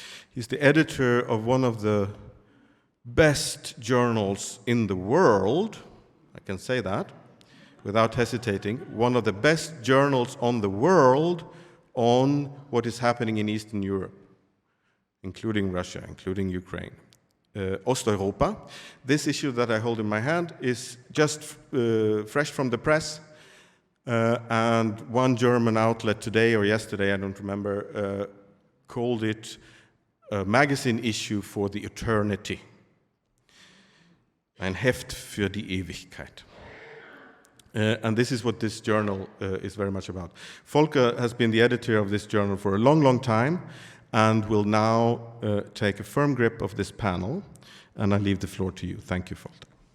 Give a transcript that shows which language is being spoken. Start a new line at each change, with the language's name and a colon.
English: He's the editor of one of the best journals in the world, I can say that, without hesitating, one of the best journals on the world on what is happening in Eastern Europe, including Russia, including Ukraine. Osteuropa. This issue that I hold in my hand is just fresh from the press, and one German outlet today or yesterday, I don't remember, called it a magazine issue for the eternity.
German: Ein Heft für die Ewigkeit.
English: And this is what this journal is very much about. Volker has been the editor of this journal for a long, long time and will now take a firm grip of this panel. And I leave the floor to you. Thank you, Volker.